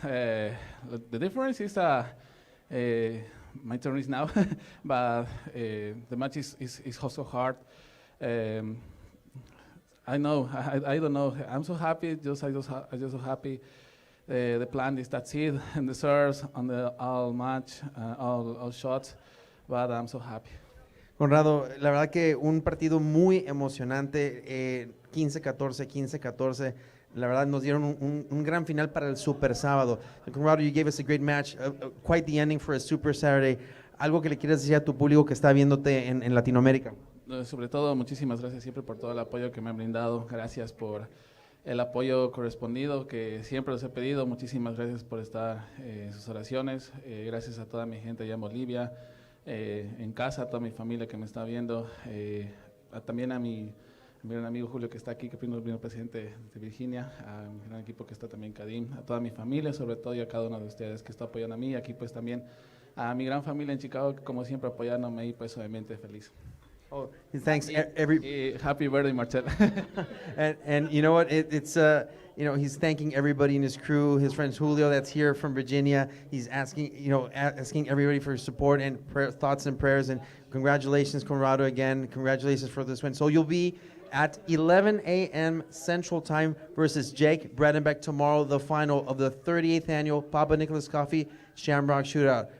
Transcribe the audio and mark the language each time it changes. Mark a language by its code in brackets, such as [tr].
[en] The difference is my turn is now, but the match is also hard. I know. I don't know. I'm so happy. I'm just so happy. The plan is that's it, and the serves on the all match, all shots, but I'm so happy. [es] Conrado, la verdad que un partido muy emocionante, 15-14, 15-14. La verdad nos dieron un gran final para el Super Sábado. [en] Conrado, you gave us a great match, quite the ending for a Super Saturday. [es] Algo que le quieras decir a tu público que está viéndote en Latinoamérica. Sobre todo, muchísimas gracias siempre por todo el apoyo que me han brindado. Gracias por el apoyo correspondido que siempre los he pedido. Muchísimas gracias por estar en sus oraciones. Gracias a toda mi gente allá en Bolivia, en casa, a toda mi familia que me está viendo. También a mi gran amigo Julio que está aquí, que vino presidente de Virginia, a mi gran equipo que está también Kadim, a toda mi familia, sobre todo y a cada uno de ustedes que está apoyando a mí. Aquí pues también a mi gran familia en Chicago, que como siempre apoyándome y pues obviamente feliz. [en] Oh, thanks every. Happy birthday, Marcel. and you know what? It's you know, he's thanking everybody in his crew, his friends Julio that's here from Virginia. He's asking everybody for support and thoughts and prayers. And congratulations, Conrado, again. Congratulations for this win. So you'll be at 11 a.m. Central Time versus Jake Bredenbeck tomorrow, the final of the 38th annual Papa Nicholas Coffee Shamrock Shootout.